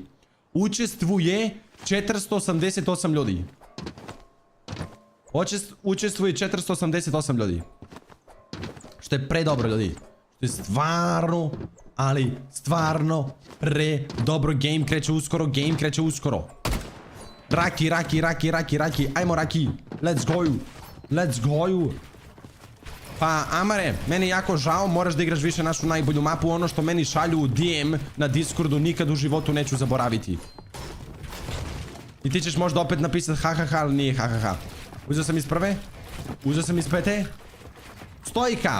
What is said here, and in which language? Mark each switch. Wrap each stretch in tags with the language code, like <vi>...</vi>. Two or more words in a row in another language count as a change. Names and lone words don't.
<sr>Učestvuje 488 ljudi. Učestvuje 488 ljudi. Što je predobro ljudi. Što je stvarno, ali stvarno predobro. Game kreće uskoro, game kreće uskoro. Raki, raki, raki, raki, raki. Ajmo raki.</sr> <en>Let's go. Let's go.</en> <sr>Pa Amare, meni je jako žao, moraš da igraš više našu najbolju mapu. Ono što meni šalju u DM na Discordu nikad u životu neću zaboraviti. I ti ćeš možda opet napisati hahaha, ali nije hahaha. Uzeo sam iz prve. Uzeo sam iz pete. Stojka.</sr>